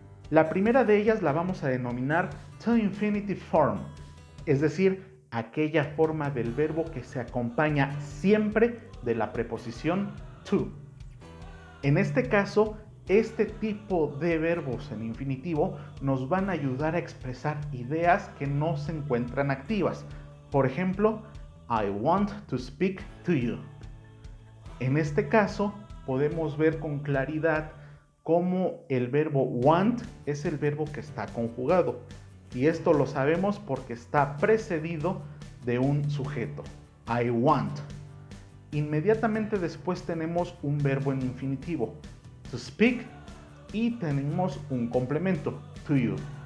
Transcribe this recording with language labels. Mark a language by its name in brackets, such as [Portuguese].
[Spanish] La primera de ellas la vamos a denominar to infinitive form, es decir, aquella forma del verbo que se acompaña siempre de la preposición to. En este caso, este tipo de verbos en infinitivo nos van a ayudar a expresar ideas que no se encuentran activas. Por ejemplo, [English] I want to speak to you. [Spanish] En este caso, podemos ver con claridad cómo el verbo want es el verbo que está conjugado. Y esto lo sabemos porque está precedido de un sujeto: [English] I want. [Spanish] Inmediatamente después tenemos un verbo en infinitivo, [English] to speak, [Spanish] y tenemos un complemento, [English] to you.